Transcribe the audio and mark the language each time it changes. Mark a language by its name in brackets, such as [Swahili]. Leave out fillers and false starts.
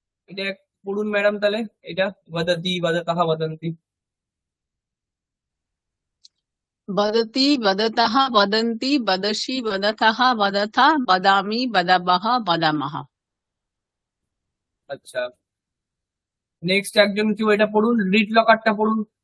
[Bangla] এটা পড়ুন ম্যাডাম তাহলে, এটা [Sanskrit] वदति, वदतः, वदन्ति। वदति, वदतः, वदन्ति, वदसि, वदथः, वदथ, वदामि, वदामः, वदामः। [Bangla] আচ্ছা, নেক্সট একজন কেউ এটা পড়ুন, রিড লকারটা পড়ুন।